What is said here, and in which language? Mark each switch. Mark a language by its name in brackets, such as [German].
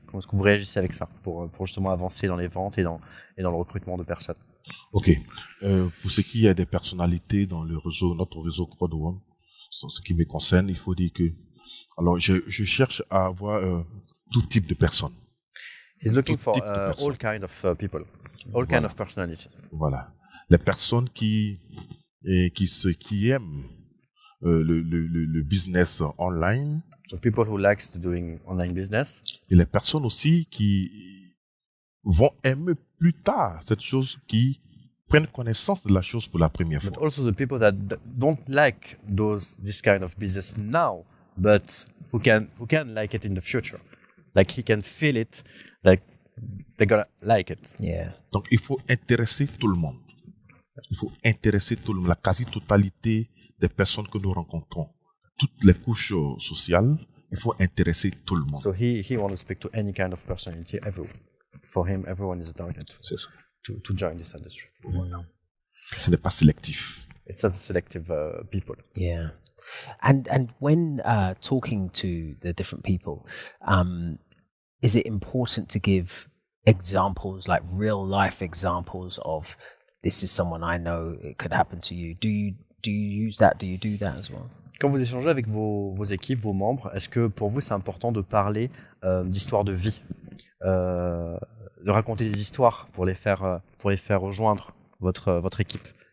[French] Comment est-ce que vous réagissez avec ça pour justement avancer dans les ventes et dans le recrutement de personnes? Ok. Pour ce qui est des personnalités dans le réseau, notre réseau Crowd One, ce qui me concerne, il faut dire que, alors, je cherche à avoir tout type de personnes. [English] He's looking for all all kind of people, all kind of personalities. [French] Voilà. Les personnes qui aiment le business online. [English] So people who likes doing online business. [French] Et les personnes aussi qui vont aimer plus tard cette chose, qui prennent connaissance de la chose pour la première fois. [English] But also the people that don't like this kind of business now, but who can like it in the future. Like he can feel it, like they're gonna like it. Yeah. [French] Donc il faut intéresser tout le monde. Il faut intéresser tout le monde, la quasi-totalité des personnes que nous rencontrons, toutes les couches sociales. Il faut intéresser tout le monde. [English] So he wants to speak to any kind of personality, everyone. For him, everyone is a target. [French] C'est ça. [English] To join this industry. [French] Ce n'est pas sélectif. [English] It's not selective people. Yeah. And when talking to the different people, is it important to give examples, like real life examples of this is someone I know, it could happen to you? Do you use that? Do you do that as well? [French] Quand vous échangez avec vos équipes, vos membres, est-ce que pour vous c'est important de parler d'histoires de vie, de raconter des histoires pour les faire rejoindre votre équipe?